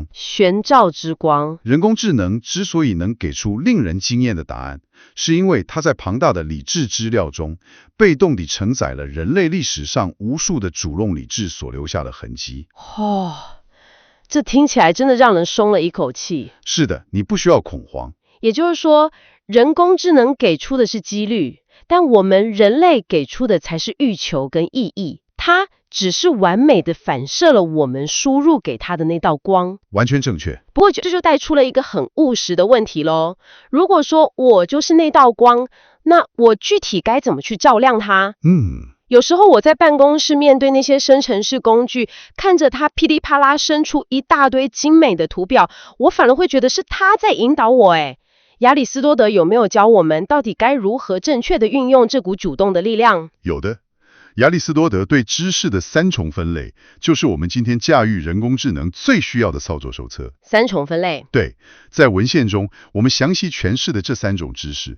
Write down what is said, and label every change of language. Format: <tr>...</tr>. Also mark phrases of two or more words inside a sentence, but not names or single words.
<zh>懸照之光。人工智能之所以能給出令人驚豔的答案，是因為它在龐大的理智資料中，被動地承載了人類歷史上無數的主動理智所留下的痕跡。這聽起來真的讓人鬆了一口氣。是的，你不需要恐慌。也就是說，人工智能給出的是幾率，但我們人類給出的才是欲求跟意義。它只是完美的反射了我們輸入給它的那道光。完全正確。不過這就帶出了一個很務實的問題咯。如果說我就是那道光，那我具體該怎麼去照亮它？有時候我在辦公室面對那些生成式工具，看着它噼里啪啦生出一大堆精美的圖表，我反而會覺得是它在引導我。亞里士多德有沒有教我們到底該如何正確的運用這股主動的力量？有的。亞里士多德對知識的3重分類，就是我們今天駕馭人工智能最需要的操作手冊。 3重分類？對，在文獻中，我們詳細詮釋的這3種知識。</zh>